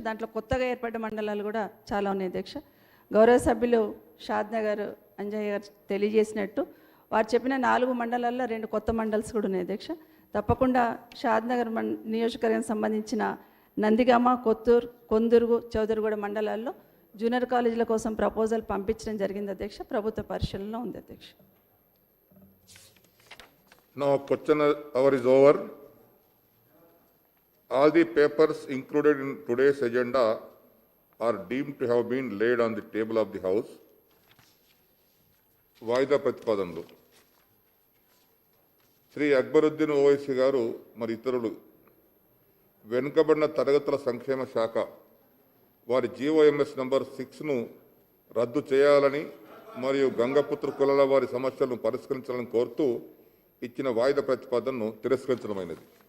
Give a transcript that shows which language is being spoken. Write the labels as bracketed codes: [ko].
[te] దాంట్లో కొత్తగా ఏర్పడ్డ మండలాలు కూడా చాలా ఉన్నాయి అధ్యక్ష. గౌరవ సభ్యులు షాద్నగర్ అంజయ్య గారు తెలియజేసినట్టు వారు చెప్పిన 4 మండలాల్లో 2 కొత్త మండల్స్ కూడా ఉన్నాయి అధ్యక్ష. తప్పకుండా షాద్నగర్ నియోజకవర్గానికి సంబంధించిన నందిగామ, కొత్తూరు, కొందుర్గు, చౌదరిగూడ మండలాల్లో జూనియర్ కాలేజీల కోసం ప్రపోజల్ పంపించడం జరిగింది అధ్యక్ష. ప్రభుత్వ పరిశీలనలో ఉంది అధ్యక్ష. [en] Now question hour is over. All the papers included in today's agenda are deemed to have been laid on the table of the House. [te] వాయిదా ప్రతిపాదనలు శ్రీ అక్బరుద్దీన్ ఓవైసీ గారు మరి ఇతరులు వెనుకబడిన తరగతుల సంక్షేమ శాఖ వారి జీఓఎంఎస్ నంబర్ 6ను రద్దు చేయాలని మరియు గంగపుత్ర కులాల వారి సమస్యలను పరిష్కరించాలని కోరుతూ ఇచ్చిన వాయిదా ప్రతిపాదనను తిరస్కరించడమైనది.